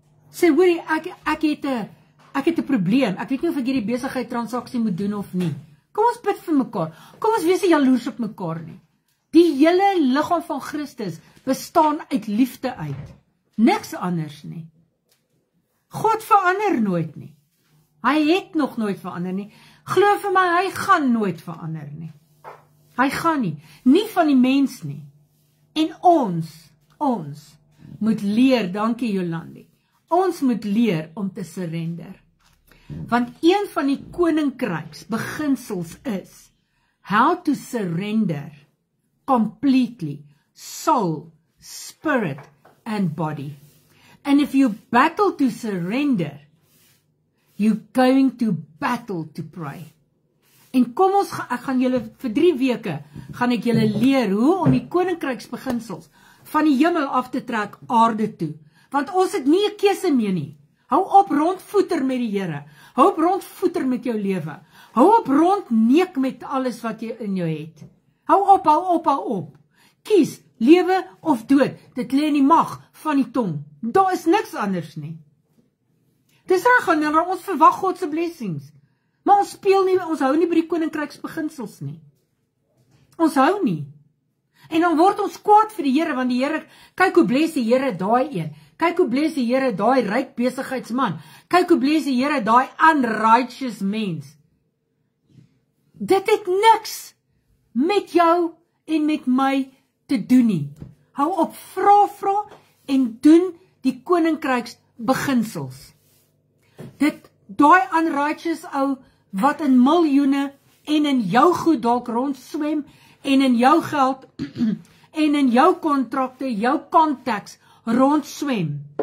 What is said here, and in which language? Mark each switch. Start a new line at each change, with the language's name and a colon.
Afrikaans: Sê, hoorie, ek het 'n probleem. Ek weet nie of ek hierdie besigheid transaksie moet doen of nie. Kom ons bid vir mekaar. Kom ons wees nie jaloers op mekaar nie. Die hele liggaam van Christus bestaan uit liefde uit. Niks anders nie. God verander nooit nie. Hy het nog nooit verander nie. Glo vir my, hy gaan nooit verander nie. Hy gaan nie. Nie van die mens nie. En ons moet leer, dankie Jolandi, ons moet leer om te surrender. Want een van die koninkryks beginsels is
English: how to surrender completely, soul, spirit and body. And if you battle to surrender, you're going to battle to pray.
Afrikaans: En kom ons, ek gaan julle vir 3 weke, gaan ek julle leer hoe om die koninkryksbeginsels van die hemel af te trek aarde toe. Want ons het nie 'n keuse meer nie. Hou op rondvoeter met die Here. Hou op rondvoeter met jou lewe. Hou op rondneek met alles wat jy in jou het. Hou op. Kies, lewe of dood. Dit lê in die mag van die tong. Daar is niks anders nie. Dis reg, ons verwag God se blessings. Maar ons hou nie by die koninkryksbeginsels nie. Ons hou nie. En dan word ons kwaad vir die Here, want die Here, kyk hoe bless die Here daai een. Kyk hoe bless die Here daai ryk besigheidsman. Kyk hoe bless die Here daai unrighteous mens. Dit het niks met jou en met my te doen nie. Hou op, vra en doen die koninkryksbeginsels. Daai unrighteous ou wat in miljoene en in jou goed dalk rondswem en in jou geld en in jou kontrakte, jou contacts rondswem.